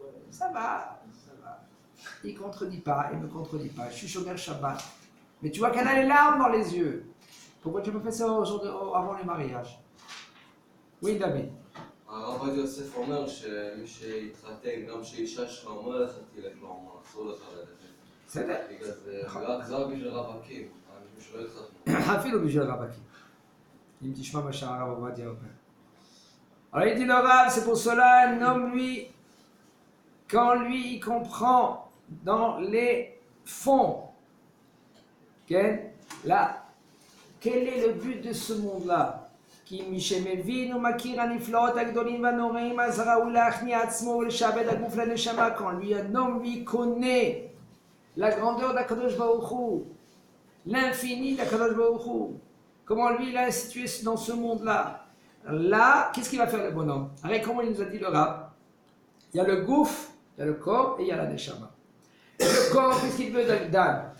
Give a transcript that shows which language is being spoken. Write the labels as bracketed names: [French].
[French] Ça va. Il ne contredit pas, il ne me contredit pas. Je suis Shomer Shabbat. Mais tu vois qu'elle a les larmes dans les yeux. Pourquoi tu peux faire ça avant le mariage? Oui, David. [Hebrew] הרב עובדיה יוסף אומר שמי שיתחתן, גם שאישה שלך אומרת לך תלך לאומן, אסור לך ללכת. בסדר. בגלל זה רק בשביל רווקים, אנשים שלא יתחתנו. אפילו בשביל רווקים. אם תשמע מה שהרב עובדיה אומר. [French] Alors il dit le Rav, c'est pour cela un homme, lui, quand lui il comprend dans les fonds, okay, là, quel est le but de ce monde-là? [Hebrew] כי מי שמבין ומכיר הנפלאות הגדולים והנוראים אז ראוי להכניע עצמו ולשעבד הגוף לנשמה. [French] Quand lui un homme lui connaît la grandeur d'Akadosh Baruch Hu, l'infini d'Akadosh Baruch Hu, comment lui il a institué dans ce monde-là. Là, qu'est-ce qu'il va faire le bonhomme? Arrête, comment il nous a dit le Rav? Il y a le gouffre, il y a le corps et il y a la neshama. Le corps, qu'est-ce qu'il veut d'Adam?